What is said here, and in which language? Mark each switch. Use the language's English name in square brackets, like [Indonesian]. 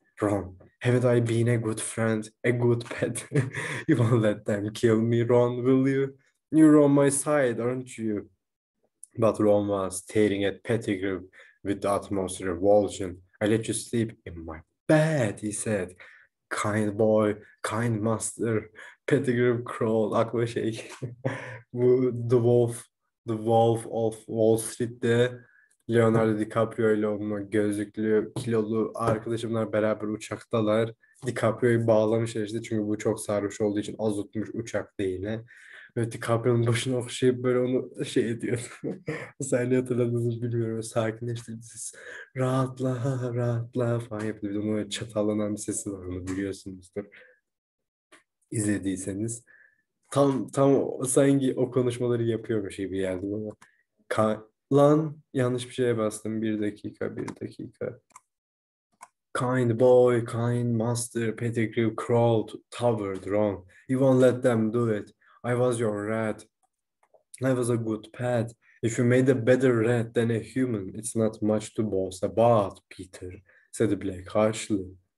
[English] Ron, haven't I been a good friend, a good pet? You won't let them kill me, Ron, will you? You're on my side, aren't you? But Ron was staring at Pettigrew with the utmost revulsion. I let you sleep in my bed, he said. Kind boy, kind master. Pettigrew crawled. [Turkish] Aklıma şey bu The Wolf of Wall Street'te Leonardo DiCaprio ile onun o gözlüklü kilolu arkadaşımlar beraber uçaktalar. DiCaprio'yu bağlamışlar işte çünkü bu çok sarhoş olduğu için azotmuş uçakta yine. Ve DiCaprio'nun başına okşayıp böyle onu şey ediyor. Sahneyi hatırladığınızı bilmiyorum. Sakinleştirdi. Rahatla, rahatla falan yapıyor. Bir de onun çatallanan bir sesi var, onu biliyorsunuzdur. İzlediyseniz. Tam sanki o konuşmaları yapıyormuş gibi geldi bana. Lan yanlış bir şeye bastım. Bir dakika. [English] Kind boy, kind master, Pettigrew crawled, towered wrong. You won't let them do it. I was your rat. I was a good pet. If you made a better rat than a human, it's not much to boast about, Peter, said Black harshly.